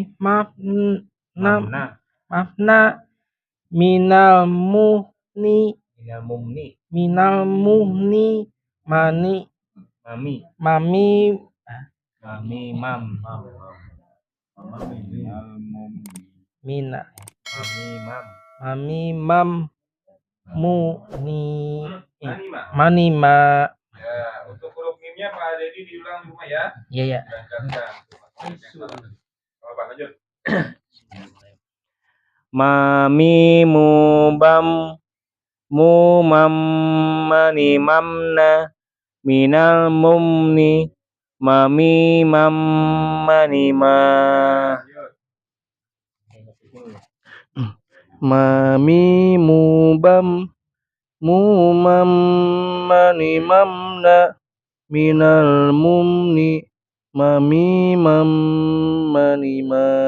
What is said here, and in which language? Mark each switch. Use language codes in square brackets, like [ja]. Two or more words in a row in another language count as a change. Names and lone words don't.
[id] manimahna minal muhni Minal mumni. minal mumni mani Mami. mami Mami mam. mina Mami mam. mami mam muni Manima. manima. Ya, untuk huruf mimnya Pak Dedi diulang di rumah ya. Iya ya. Apa lanjut? Mami mubam mumam mani mamna minal mumni mami mam mani ma mami mubam mumam mani mamna minal mumni mami mam mani ma